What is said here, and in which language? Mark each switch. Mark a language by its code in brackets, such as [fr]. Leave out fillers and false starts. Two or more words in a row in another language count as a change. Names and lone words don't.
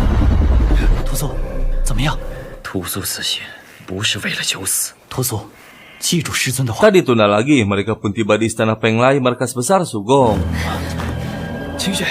[zh] 屠苏此行不是为了求死。屠苏，记住师尊的话。 [ms] Tak ditunda lagi, mereka pun tiba di istana Penglai, markas besar Sugong. [zh] 清雪，